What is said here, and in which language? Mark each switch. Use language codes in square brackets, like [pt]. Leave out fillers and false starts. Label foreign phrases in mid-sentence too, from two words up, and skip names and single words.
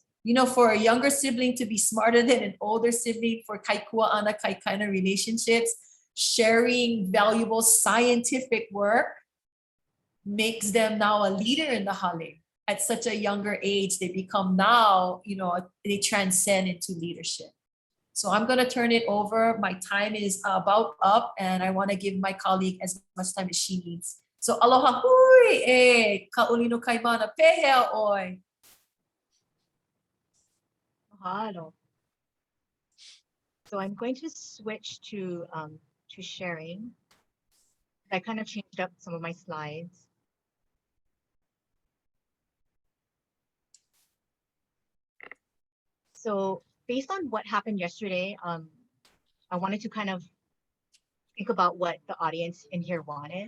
[en] You know, for a younger sibling to be smarter than an older sibling, for [haw] kaikua ana kaikaina [en] relationships, sharing valuable scientific work makes them now a leader in the hale. At such a younger age, they become now, you know, they transcend into leadership. So I'm going to turn it over. My time is about up, and I want to give my colleague as much time as she needs. [haw] So aloha hui ka olinokaimana pehea oi. [en] Mahalo. So I'm going to switch to sharing. I kind of changed up some of my slides. So based on what happened yesterday, I wanted to kind of think about what the audience in here wanted.